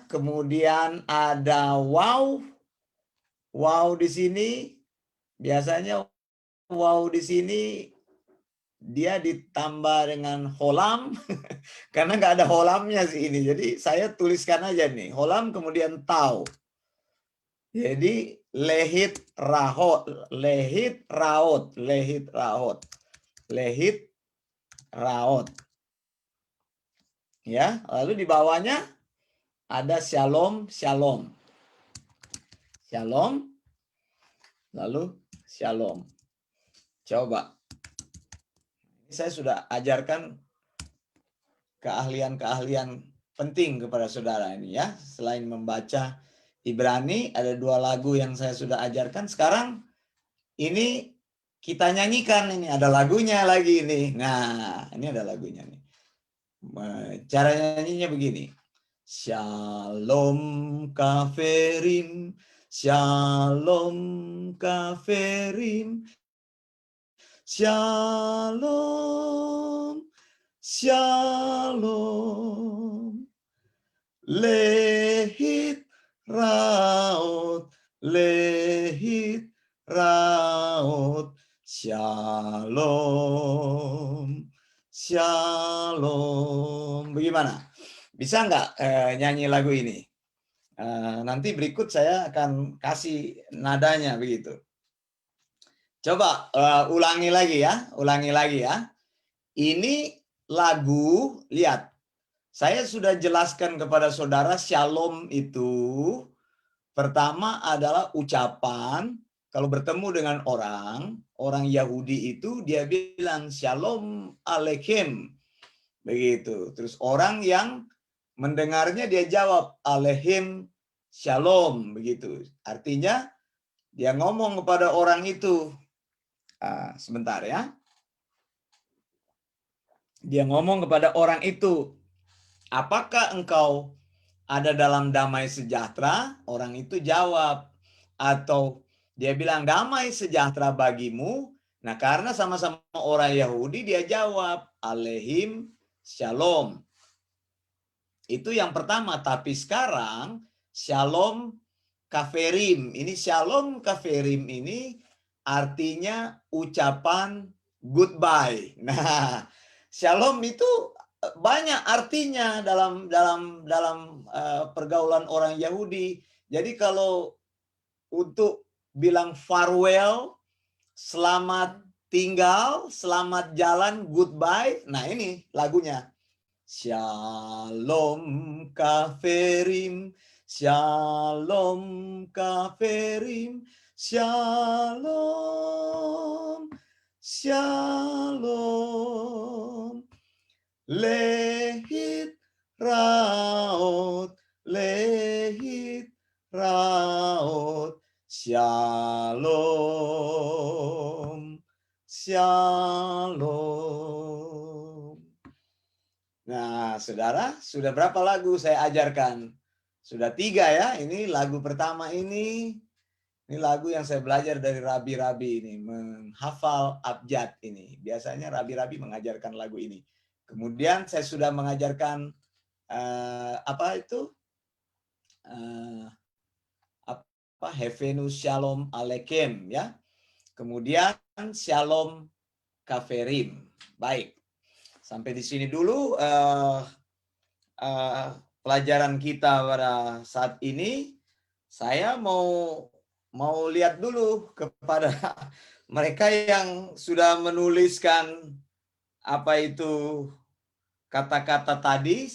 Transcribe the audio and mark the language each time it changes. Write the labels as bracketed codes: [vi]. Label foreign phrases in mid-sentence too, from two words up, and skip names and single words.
[id] Kemudian ada wow, wow di sini biasanya wow di sini dia ditambah dengan holam karena nggak ada holamnya sih ini. Jadi saya tuliskan aja nih holam kemudian tau. [he] Jadi להתראות, להתראות, להתראות, להתראות. [id] Ya, lalu di bawahnya ada [he] שלום, שלום. [id] Shalom, lalu shalom. Coba. Saya sudah ajarkan keahlian-keahlian penting kepada saudara ini ya. Selain membaca Ibrani, ada 2 lagu yang saya sudah ajarkan. Sekarang ini kita nyanyikan, ini ada lagunya lagi ini. Nah, ini ada lagunya nih. Cara nyanyinya begini. [he] שלום חברים, שלום חברים, שלום, שלום, להתראות, להתראות, שלום, שלום. [id] Bagaimana? Bisa nggak nyanyi lagu ini? Nanti berikut saya akan kasih nadanya begitu. Coba ulangi lagi ya, ulangi lagi ya. Ini lagu, lihat. Saya sudah jelaskan kepada saudara shalom itu pertama adalah ucapan kalau bertemu dengan orang Yahudi itu dia bilang [he] שלום עליכם. [id] Begitu. Terus orang yang mendengarnya dia jawab [he] עליכם שלום [id] begitu. Artinya dia ngomong kepada orang itu. Sebentar ya. Dia ngomong kepada orang itu, apakah engkau ada dalam damai sejahtera? Orang itu jawab. Atau dia bilang damai sejahtera bagimu. Nah karena sama-sama orang Yahudi dia jawab [he] עליכם שלום. [id] Itu yang pertama. Tapi sekarang [he] שלום חברים. [id] Ini [he] שלום חברים [id] ini artinya ucapan goodbye. Nah shalom itu banyak artinya dalam pergaulan orang Yahudi. Jadi kalau untuk bilang farewell, selamat tinggal, selamat jalan, goodbye. Nah ini lagunya. [he] שלום חברים, שלום חברים, שלום, שלום. להתראות, להתראות, שלום, שלום. [id] Nah, saudara, sudah berapa lagu saya ajarkan? Sudah 3 ya, ini lagu pertama ini lagu yang saya belajar dari rabi-rabi ini, menghafal abjad ini. Biasanya rabi-rabi mengajarkan lagu ini. Kemudian saya sudah mengajarkan Hevenu shalom aleichem ya. Kemudian [he] שלום חברים. [id] Baik. Sampai di sini dulu pelajaran kita pada saat ini. Saya mau lihat dulu kepada mereka yang sudah menuliskan apa itu kata-kata tadi.